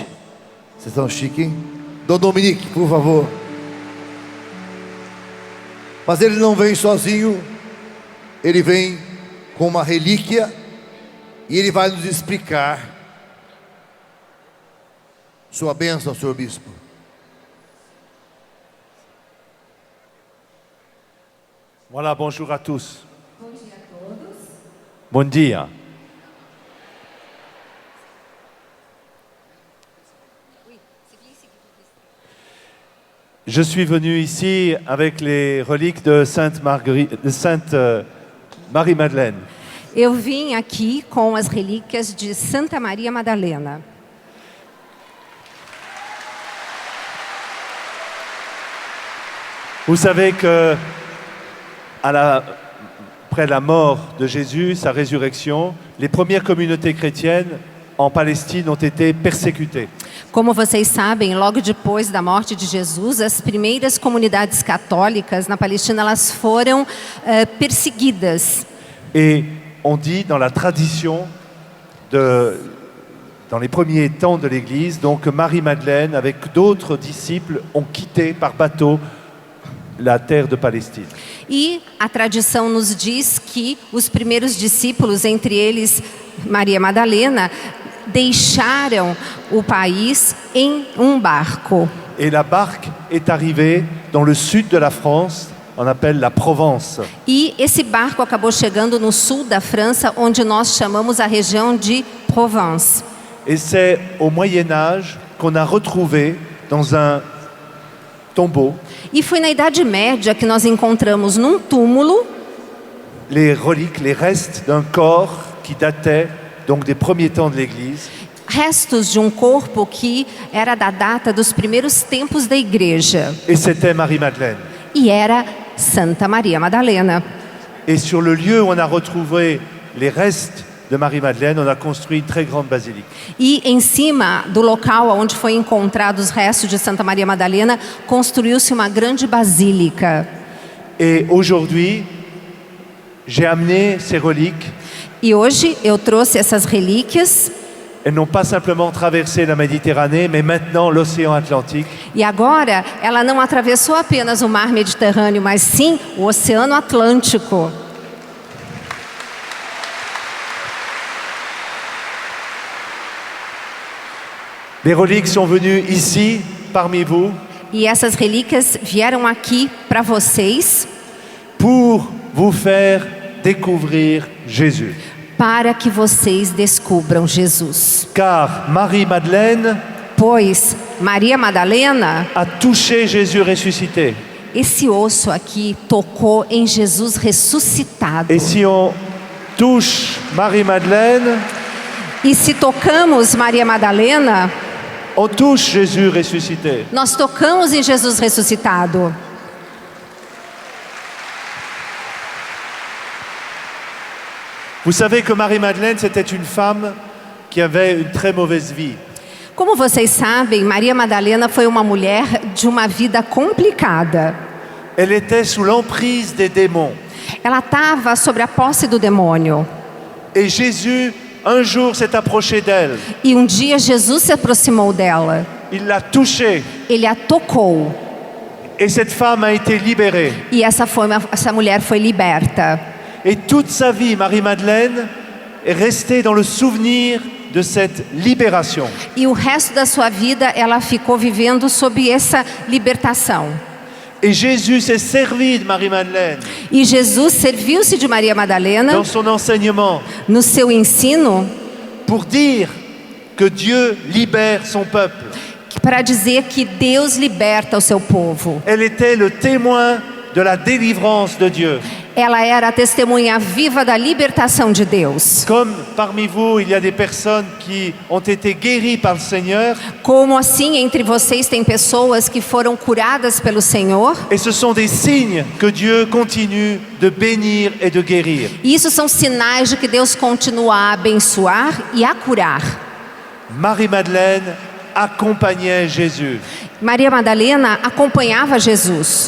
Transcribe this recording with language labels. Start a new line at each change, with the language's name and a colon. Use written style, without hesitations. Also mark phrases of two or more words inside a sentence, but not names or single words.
Portuguese: Vocês estão chique, hein? Dom Dominique, por favor. Mas ele não vem sozinho, ele vem com uma relíquia, e ele vai nos explicar. Sua bênção, senhor bispo.
French: Voilà, bonjour à tous.
Portuguese: Bom dia a todos. Bon dia.
French: Je suis venu ici avec les reliques de Sainte Marie-Madeleine.
Portuguese: Eu vim aqui com as relíquias de Santa Maria Madalena.
French: Vous savez que après la mort de Jésus, sa résurrection, les premières communautés chrétiennes en Palestine ont été persécutées.
Portuguese: Como vocês sabem, logo depois da morte de Jesus, as primeiras comunidades católicas na Palestina elas foram perseguidas.
French: Et on dit dans la tradition, dans les premiers temps de l'Église, donc Marie-Madeleine, avec d'autres disciples, ont quitté par bateau la terre de Palestine.
Portuguese: E a tradição nos diz que os primeiros discípulos, entre eles Maria Madalena, deixaram o país em um barco.
French: Et la barque est arrivée dans le sud de la France, on appelle la Provence.
Portuguese: E esse barco acabou chegando no sul da França, onde nós chamamos a região de Provence.
French: Et c'est au Moyen-Âge qu'on a retrouvé dans un tombeau
Portuguese: E foi na Idade Média que nós encontramos num túmulo
French: les reliques, les restes d'un corps qui datait donc des premiers temps de l'Église.
Portuguese: restos de um corpo que era da data dos primeiros tempos da igreja.
French: Et c'était Marie-Madeleine.
Portuguese: E era Santa Maria Madalena.
French: Et sur le lieu où on a retrouvé les restes de Marie-Madeleine, on a construit une très grande basilique.
Portuguese: E em cima do local onde foi encontrado os restos de Santa Maria Madalena, construiu-se uma grande basílica.
French: Et aujourd'hui, j'ai amené ces reliques.
Portuguese: E hoje eu trouxe essas relíquias.
French: Elles n'ont pas simplement traversé la Méditerranée, mais maintenant l'océan Atlantique.
Portuguese: E agora ela não atravessou apenas o mar Mediterrâneo, mas sim o Oceano Atlântico.
French: Les reliques sont venues ici, parmi vous,
Portuguese: E essas relíquias vieram aqui para vocês,
French: pour vous faire découvrir Jésus.
Portuguese: para que vocês descubram Jesus.
French: Car Marie-Madeleine
Portuguese: Pois Maria Madalena,
French: a touché Jésus ressuscité.
Portuguese: esse osso aqui tocou em Jesus ressuscitado.
French: Et si on touche Marie-Madeleine,
Portuguese: E se tocamos Maria Madalena,
French: on touche Jésus ressuscité.
Portuguese: nós tocamos em Jesus ressuscitado.
French: Vous savez que Marie-Madeleine, c'était une femme qui avait une très mauvaise vie.
Portuguese: Como vocês sabem, Maria Madalena foi uma mulher de uma vida complicada.
French: Elle était sous l'emprise des démons.
Portuguese: Ela estava sobre a posse do demônio.
French: Et Jésus, un jour, s'est approché d'elle.
Portuguese: E um dia Jesus se aproximou dela.
French: Il l'a touchée.
Portuguese: Ele a tocou.
French: Et cette femme a été libérée.
Portuguese: E essa mulher foi liberta.
French: Et toute sa vie, Marie-Madeleine est restée dans le souvenir de cette libération.
Portuguese: E o resto da sua vida ela ficou vivendo sob essa libertação.
French: Et Jésus s'est servi de Marie-Madeleine
Portuguese: E Jesus serviu-se de Maria Madalena
French: dans son enseignement
Portuguese: no seu ensino
French: pour dire que Dieu libère son peuple.
Portuguese: para dizer que Deus liberta o seu povo.
French: Elle était le témoin de la délivrance de Dieu.
Portuguese: Ela era a testemunha viva da libertação de Deus.
French: Comme parmi vous, il y a des personnes qui ont été guéries par le Seigneur,
Portuguese: Como assim entre vocês tem pessoas que foram curadas pelo Senhor?
French: et ce sont des signes que Dieu continue de bénir et de guérir.
Portuguese: E isso são sinais de que Deus continua a abençoar e a curar.
French: Marie-Madeleine accompagnait Jésus.
Portuguese: Maria Madalena acompanhava Jesus